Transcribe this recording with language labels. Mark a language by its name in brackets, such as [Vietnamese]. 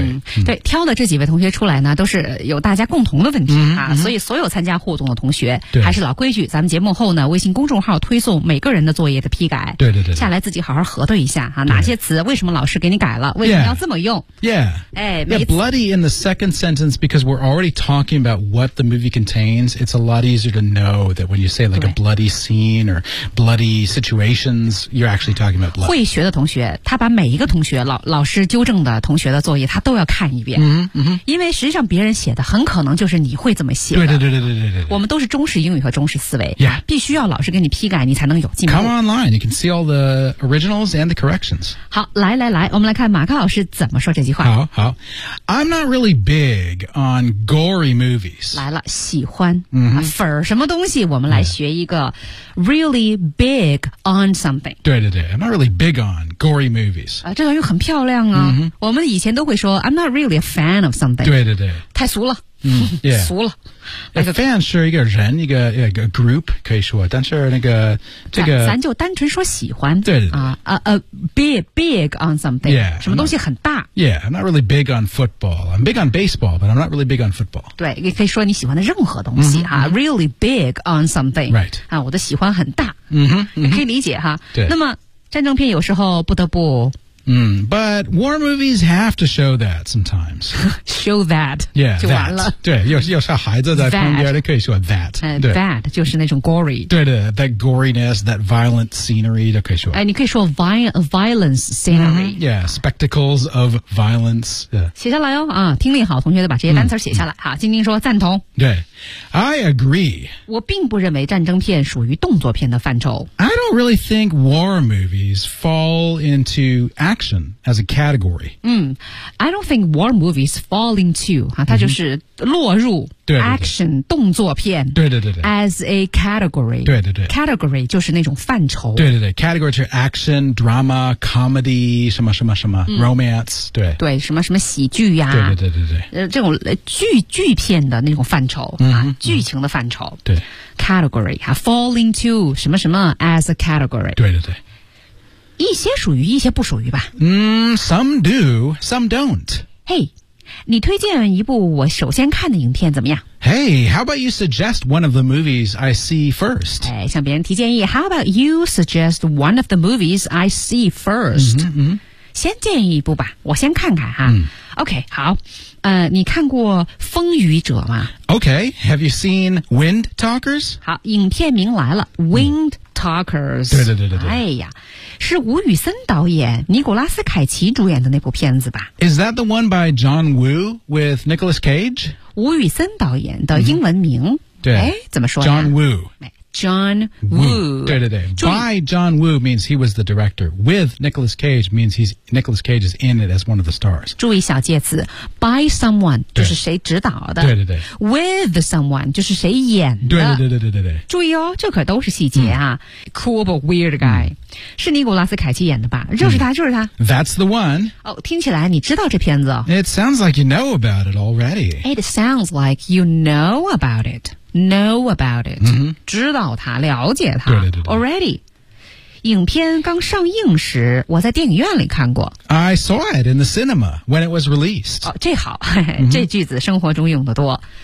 [Chinese] 嗯嗯、对，挑的这几位同学出来呢，都是有大家共同的问题、嗯、啊、嗯，所以所有参加互动的同学，还是老规矩，咱们节目后呢，微信公众号推送每个人的作业的批改。对对 对， 对。下来自己好好核对一下哈、啊，哪些词为什么老师给你改了，为什么要这么用 [English] ？Yeah， [Chinese] 哎 [English] ，Yeah， bloody in the second sentence because we're already talking about what the movie contains. It's a lot easier. To know that when you say like a bloody scene or bloody situations, you're actually talking about blood. [Chinese] 会学的同学，他把每一个同学老师纠正的同学的作业，他都要看一遍。嗯哼，因为实际上别人写的很可能就是你会这么写的。对对对对对对对。我们都是中式英语和中式思维。 [English] Yeah. [Chinese] 必须要老师给你批改，你才能有进步。 [English] Come online, you can see all the originals and the corrections. [Chinese] 好，来来来，我们来看马克老师怎么说这句话。 [English] 好好。I'm not really big on gory movies. [Chinese] 来了，喜欢。嗯哼。粉儿。什么东西我们来学一个 [English] really big on something 对对对 I'm not really big on gory movies、 [Chinese] 这段又很漂亮啊、 [English] mm-hmm. [Chinese] 我们以前都会说 [English] I'm not really a fan of something [Chinese] 对对对太俗了、 [English] mm-hmm. yeah. [Chinese] 俗了 A fan 是一个人一个 group 可以说但是那个这个咱就单纯说喜欢对对对、 [English] big on something yeah, [Chinese] 什么东西很大 [English] Yeah, I'm not really big on football I'm big on baseball but I'm not really big on football [Chinese] 对也可以说你喜欢的任何东西、 [English] mm-hmm. 啊、really big on something right、 [Chinese] 啊、我的喜欢很大、 [English] mm-hmm. [Chinese] 也可以理解哈对那么战争片有时候不得不 [English] But war movies have to show that sometimes. Show that. Yeah, [Chinese] 就完了 that. 对有时候孩子在旁边可以说 that. That 就是那种 gory. [English] 对的 that goriness, that violent scenery [Chinese] 都可以说。哎，你可以说 violence scenery.、 [English] Mm-hmm, yeah, spectacles of violence.、 [Chinese] 写下来哦、啊、听力好同学的把这些单词写下来。好晶晶说赞同。 [English] 对。I agree. [Chinese] 我并不认为战争片属于动作片的范畴。 [English] I don't really think war movies fall into action as a category. I don't think war movies fall into,、啊、 [Chinese] 它就是落入 [English] action, [Chinese] 对对对动作片对对对对 [English] as a category. [Chinese] 对对对 category 就是那种范畴。对对对 category 是 action, drama, comedy, 什么什么什么、romance, 对。对什么什么喜剧呀、对对对对对。这种剧片的那种范畴。嗯、啊，剧情的范畴。对，category 哈、啊、，fall into 什么什么 as a category。对对对，一些属于，一些不属于吧。 [English] Some do, some don't. [Chinese] Hey, 你推荐一部我首先看的影片怎么样 [English] ？Hey, how about you suggest one of the movies I see first? [Chinese] 哎，向别人提建议。 [English] How about you suggest one of the movies I see first? [Chinese] 嗯哼嗯哼先建议一部吧，我先看看哈。 OK, 好。你看过风雨者吗？ [English] OK, have you seen Wind Talkers? [Chinese] 好，影片名来了， Wind Talkers。对对对对对。哎呀，是吴宇森导演尼古拉斯凯奇主演的那部片子吧？ [English] Is that the one by John Woo with Nicolas Cage? [Chinese] 吴宇森导演的英文名。对。哎，怎么说呢？ [English] John Woo。 John Woo. [Chinese] 对对对。 [English] By John Woo means he was the director. With Nicolas Cage means Nicolas Cage is in it as one of the stars. [Chinese] 注意小介词。By someone 就是谁指导的。对对对。 With someone 就是谁演的。对对对对对对对。注意哦，这可都是细节啊。 [English] Cool but weird guy. [Chinese] 是尼古拉斯凯奇演的吧？就是他，就是他。 [English] That's the one. [Chinese] 哦，听起来你知道这片子。 [English] It sounds like you know about it already. It sounds like you know about it. Know about it、 [Chinese] 知道它，了解它。对对对对。 Already 影片刚上映时我在电影院里看过。 [English] I saw it in the cinema when it was released、 [Chinese] 哦、这好、这句子生活中用得多。